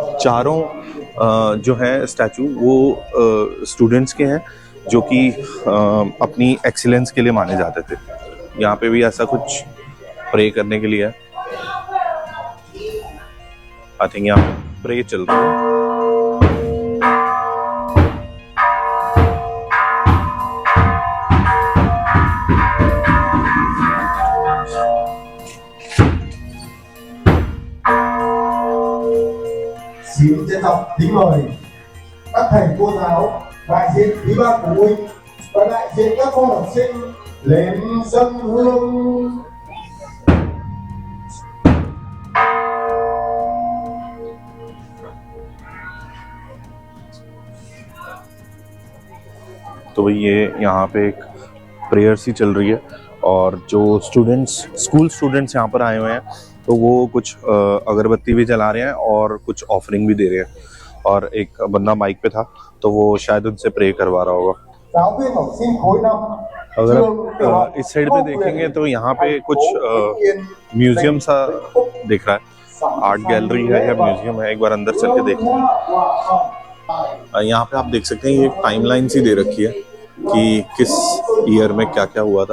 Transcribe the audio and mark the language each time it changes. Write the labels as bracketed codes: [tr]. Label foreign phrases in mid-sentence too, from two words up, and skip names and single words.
[hi] चारों जो हैं स्टैचू वो स्टूडेंट्स के हैं जो कि अपनी एक्सीलेंस के लिए माने जाते थे। यहाँ पे भी ऐसा कुछ प्रे करने के लिए है, [en] I think [hi] यहाँ पे प्रे चल रहा है। [vi] Xin trân trọng kính mời các thầy cô giáo, đại diện ủy ban phụ huynh và đại diện các con học sinh lên dâng hương. [hi] तो ये यहाँ पे एक प्रेयर सी चल रही है और जो [en] school students [hi] यहाँ पर आए हुए हैं तो वो कुछ अगरबत्ती भी जला रहे हैं और कुछ ऑफरिंग भी दे रहे हैं और एक बंदा माइक पे था तो वो शायद उनसे प्रे करवा रहा होगा। [vi] Giáo viên học sinh khối 5 [hi] अगर आप इस साइड पे देखेंगे तो यहाँ पे कुछ म्यूजियम सा दिख रहा है, [en] art gallery [hi] है या म्यूजियम है, एक बार अंदर चल के देखते हैं। यहाँ पे आप देख सकते हैं ये एक टाइमलाइन सी दे रखी है कि किस ईयर में क्या क्या हुआ था।